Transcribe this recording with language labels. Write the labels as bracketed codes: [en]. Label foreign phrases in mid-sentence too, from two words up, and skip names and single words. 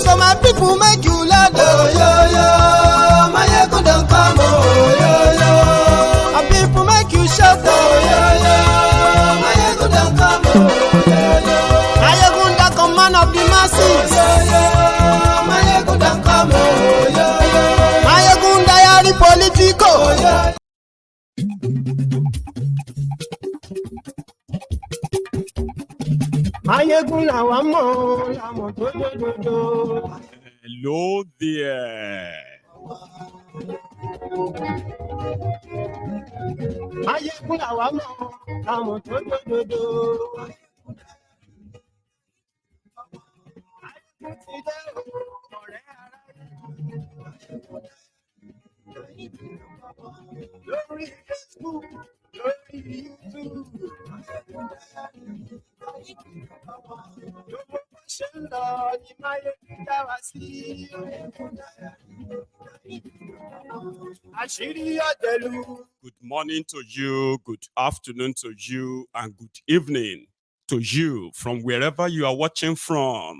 [en] So my people make you loud, oh yo yo. Mayegun don't come, oh yo yo. My people make you shout, oh yo yo. Mayegun don't come, oh yo yo. Mayegun the command of the masses, oh yo. Mayegun don't come, oh yo yo. Mayegun the political, [yo] oh yo. Mayegun la wa mo, la mo do do do do. [en] Hello there. [yo] Mayegun la wa mo, la mo do do do do. Lórí Facebook, lórí YouTube. [en] Good morning to you, good afternoon to you, and good evening to you from wherever you are watching from.